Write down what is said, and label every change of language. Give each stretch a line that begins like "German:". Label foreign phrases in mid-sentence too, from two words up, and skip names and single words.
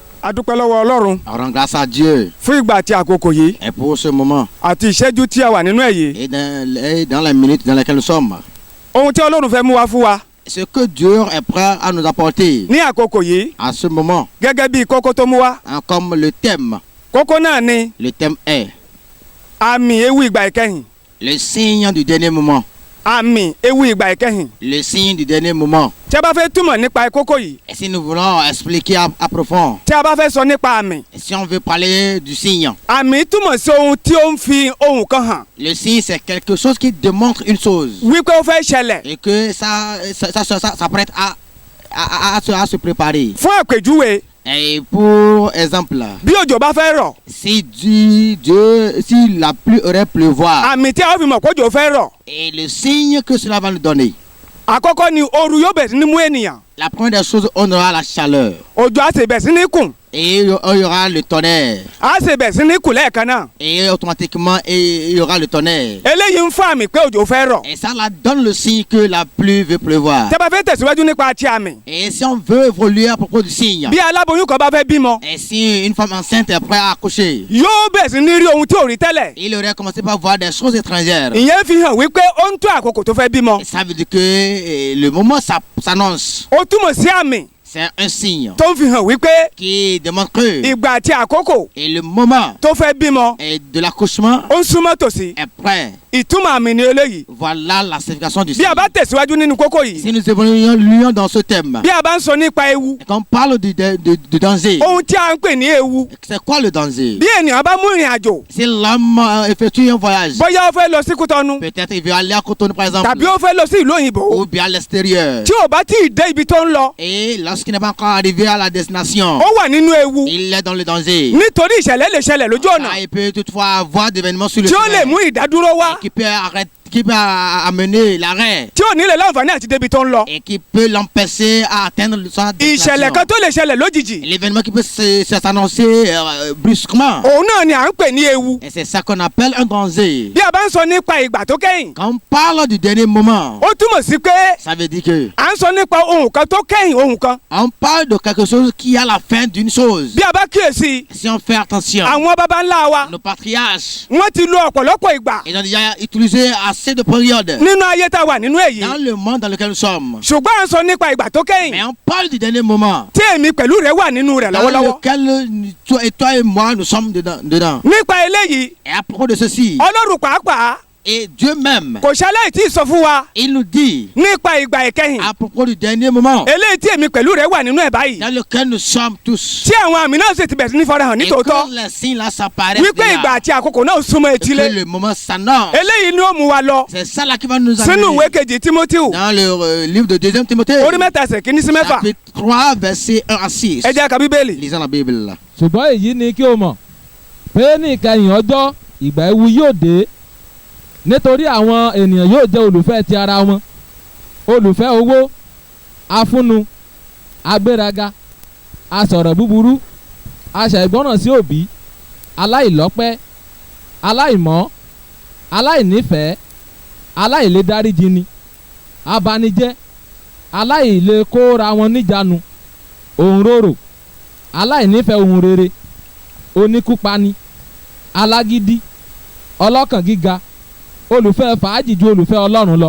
Yoruba: A dúpẹ́ lọ́wọ́ Ọlọ́run.
French: On rend grâce à Dieu.
Yoruba: Fún ìgbà àti àkókò yìí.
French: Et pour ce moment.
Yoruba: Àti ìṣẹ́jú tí a wà nínú ẹ̀ yìí.
French: Et dans les minutes dans lesquelles nous sommes.
Yoruba: Ohun tí Ọlọ́run fẹ́ mú wá fún wa.
French: Ce que Dieu est prêt à nous apporter.
Yoruba: Ní àkókò yìí.
French: À ce moment.
Yoruba: Gẹ́gẹ́ bí kókó tó mú wá.
French: Comme le thème.
Yoruba: Kókó náà ni.
French: Le thème est.
Yoruba: Àmì ewu ìgbà ìkẹyìn.
French: Le signe du dernier moment.
Yoruba: Àmì ewu ìgbà ìkẹyìn.
French: Le signe du dernier moment.
Yoruba: Tí a bá fẹ́ túmọ̀ nípa kókó yìí.
French: Et si nous voulons expliquer à profond.
Yoruba: Tí a bá fẹ́ sọ nípa àmì.
French: Si on veut parler du signe.
Yoruba: Àmì túmọ̀ sí ohun tí ó ń fi ohun kan hàn.
French: Le signe c'est quelque chose qui démontre une chose.
Yoruba: Wípé ó fẹ́ ṣẹlẹ̀.
French: Et que ça prête à se préparer.
Yoruba: Fún àpèjúwe.
French: Et pour exemple.
Yoruba: Bí òjò bá fẹ́ rọ̀.
French: Si la pluie aurait pleuvoir.
Yoruba: Àmì tí a fi mọ̀ pé òjò fẹ́ rọ̀.
French: Et le signe que cela va nous donner.
Yoruba: Àkọ́kọ́ ni ooru yóò bẹ̀rẹ̀ sí ní mú ènìyàn.
French: La première des choses, on aura la chaleur.
Yoruba: Òjò á sì bẹ̀rẹ̀ sí ní kùn.
French: Et il y aura le tonnerre.
Yoruba: Á sì bẹ̀rẹ̀ sí ní kùn lẹ́ẹ̀kan náà.
French: Et automatiquement, il y aura le tonnerre.
Yoruba: Eléyìí ń fún àmì pé òjò fẹ́ rọ̀.
French: Et ça la donne le signe que la pluie veut pleuvoir.
Yoruba: Tí a bá fẹ́ tẹ̀síwájú nípa ti àmì.
French: Et si on veut évoluer à propos du signe.
Yoruba: Bí aláboyún kan bá fẹ́ bímọ.
French: Et si une femme enceinte est prête à accoucher.
Yoruba: Yóò bẹ̀rẹ̀ sí ní rí ohun tí ò rí tẹ́lẹ̀.
French: Il aurait commencé par voir des choses étrangères.
Yoruba: Ìyẹn fi hàn wípé ó ń tó àkókò tó fẹ́ bímọ.
French: Et ça veut dire que le moment s'annonce.
Yoruba: Ó túmọ̀ sí àmì.
French: C'est un signe.
Yoruba: Tó ń fi hàn wípé.
French: Qui démontre que.
Yoruba: Ìgbà àti àkókò.
French: Et le moment.
Yoruba: Tó fẹ́ bímọ.
French: Et de l'accouchement.
Yoruba: Ó ń súnmọ́ tòsí.
French: Est prêt.
Yoruba: Ìtumọ̀ àmì ni eléyìí.
French: Voilà la signification du signe.
Yoruba: Bí a bá tẹ̀síwájú nínú kókó yìí.
French: Si nous évoluons dans ce thème.
Yoruba: Bí a bá ń sọ nípa ewu.
French: Quand on parle du danger.
Yoruba: Ohun tí a ń pè ní ewu.
French: C'est quoi le danger?
Yoruba: Bí ènìyàn bá mú ìrìn àjò.
French: Si l'homme effectue un voyage.
Yoruba: Bóyá ó fẹ́ lọ sí Kútọ́nù.
French: Peut-être il veut aller à Cotonou par exemple.
Yoruba: Tàbí ó fẹ́ lọ sí ìlú òyìnbó.
French: Ou bien à l'extérieur.
Yoruba: Tí ò bá tí ì dé ibi tó ń lọ.
French: Et lorsqu'il n'est pas encore arrivé à la destination.
Yoruba: Ó wà nínú ewu.
French: Il est dans le danger.
Yoruba: Nítorí ìṣẹ̀lẹ̀ lè ṣẹlẹ̀ lójú ọ̀nà.
French: Il peut toutefois avoir d'événements sur le chemin.
Yoruba: Tí ó lè mú ìdádúró wá.
French: Qui peut amener l'arrêt.
Yoruba: Tí ò ní lè láǹfààní àti débi tó ń lọ.
French: Et qui peut l'empêcher à atteindre sa destination.
Yoruba: Ìṣẹ̀lẹ̀ kan tó lè ṣẹlẹ̀ lójijì.
French: L'événement qui peut s'annoncer brusquement.
Yoruba: Òun náà ni à ń pè ní ewu.
French: Et c'est ça qu'on appelle un danger.
Yoruba: Bí a bá ń sọ nípa ìgbà tó kẹ́yìn.
French: Quand on parle du dernier moment.
Yoruba: Ó túmọ̀ sí pé.
French: Ça veut dire que.
Yoruba: À ń sọ nípa ohun kan tó kẹ́yìn ohun kan.
French: On parle de quelque chose qui a la fin d'une chose.
Yoruba: Bí a bá kíyèsí.
French: Si on fait attention.
Yoruba: Àwọn baba ńlá wa.
French: Nos patriarches.
Yoruba: Wọ́n ti lo ọ̀pọ̀lọpọ̀ ìgbà.
French: Ils ont déjà utilisé assez de périodes.
Yoruba: Nínú ayé tá a wà nínú èyí.
French: Dans le monde dans lequel nous sommes.
Yoruba: Ṣùgbọ́n à ń sọ nípa ìgbà tó kẹ́yìn.
French: Mais on parle du dernier moment.
Yoruba: Tí èmi pẹ̀lú rẹ̀ wà nínú rẹ̀ lọ́wọ́lọ́wọ́.
French: Dans lequel toi et moi nous sommes dedans.
Yoruba: Nípa eléyìí.
French: Et à propos de ceci.
Yoruba: Ọlọ́run pàápàá.
French: Et Dieu même.
Yoruba: Kò ṣaláì tí ì sọ fún wa.
French: Il nous dit.
Yoruba: Nípa ìgbà ìkẹyìn.
French: À propos du dernier moment.
Yoruba: Eléyìí tí èmi pẹ̀lú rẹ̀ wà nínú ẹ̀ báyìí.
French: Dans lequel nous sommes tous.
Yoruba: Tí àwọn àmì náà sì ti bẹ̀rẹ̀ sí ní farahàn nítòótọ́.
French: Et quand les signes là s'apparaissent.
Yoruba: Wípé ìgbà àti àkókò náà súnmọ́ etílé.
French: Que le moment s'annonce.
Yoruba: Eléyìí ni ó mú wa lọ.
French: C'est ça là qui va nous amener.
Yoruba: Sínú ìwé kejì Tímótéù.
French: Dans le livre de 2 Timothée.
Yoruba: Orí 3 ẹsẹ̀ kìíní sí 4.
French: Chapitre 3 verset 1 à 6.
Yoruba: Ẹ jẹ́ ká Bíbélì.
French: Lisons la Bible là.
Yoruba: Ṣùgbọ́n èyí ni kí o mọ̀ pé ní ìkẹyìn ọjọ́ ìgbà ewu yóò dé nítorí àwọn ènìyàn yóò jẹ́ olùfẹ́ ti ara wọn, olùfẹ́ owó, afúnnu, agbéraga, asọ̀rọ̀ búburú, aṣàìgbọràn sí òbí, aláìlọ́pẹ́, aláìmọ́, aláìnífẹ̀ẹ́, aláìlédáríjini, abanijẹ́, aláìlékóra wọn níjàánu, òǹrorò, aláìnífẹ̀ẹ́ ohun rere, oníkúpani, alágídí, ọlọ́kàn gíga, olùfẹ́ fàájì ju olùfẹ́ Ọlọ́run lọ.